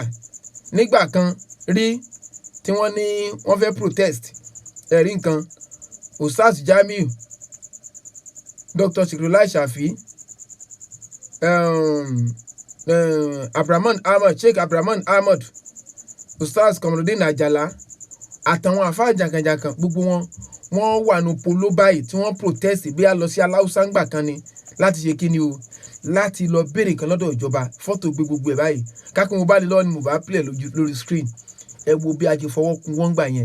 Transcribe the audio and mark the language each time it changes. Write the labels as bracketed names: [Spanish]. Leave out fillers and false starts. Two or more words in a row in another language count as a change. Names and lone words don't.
[Yoruba] Nígbà kan rí tí wọ́n ní wọ́n fẹ́ protest ẹ̀rí nǹkan, Ustaz Jamiu, Dr. Shikrullah Shafi, Abraman Ahmad, Sheikh Abraman Ahmad, Ustaz Kamaldeen Ajala àtàwọn àfáà jàǹkànjàǹkàn gbogbo wọ́n wà ní polo báyìí tí wọ́n protest bí a lọ sí aláùsá ńgbà kan ni láti ṣe kíni o, láti lọ béèrè nǹkan lọ́dọ̀ ìjọba. Fọ́tò gbé gbogbo ẹ̀ báyìí kákan mo bá lè lọ́wọ́ ni mo bá play lórí screen. Ẹ wo bí a ṣe fọwọ́ kun wọ́n gbà yẹn.